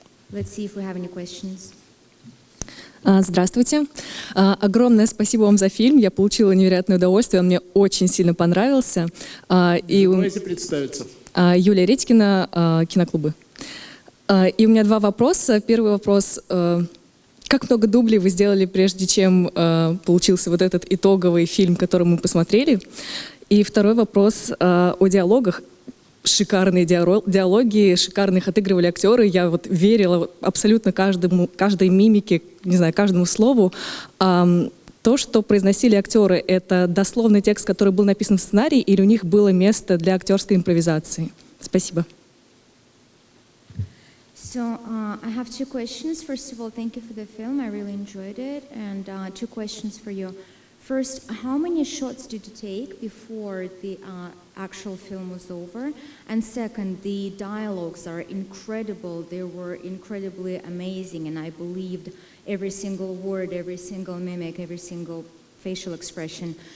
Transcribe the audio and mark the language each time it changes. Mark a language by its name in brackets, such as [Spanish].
[English] Let's see if we have any questions. [Russian] Здравствуйте. Огромное спасибо вам за фильм. Я получила невероятное удовольствие, он мне очень сильно понравился. Давайте представиться. Юлия Редькина, киноклубы. И у меня 2 вопроса. Первый вопрос. Как много дублей вы сделали, прежде чем получился вот этот итоговый фильм, который мы посмотрели? И второй вопрос о диалогах. Шикарные диалоги, шикарно их отыгрывали актеры. Я вот верила абсолютно каждой мимике, не знаю, каждому слову. То, что произносили актеры, это дословный текст, который был написан в сценарии, или у них было место для актерской импровизации? Спасибо. [English] So I have 2 questions. First of all, thank you for the film. I really enjoyed it. And 2 questions for you. First, how many shots did you take before the actual film was over? And second, the dialogues are incredible. They were incredibly amazing, and I believed every single word, every single mimic, every single facial expression.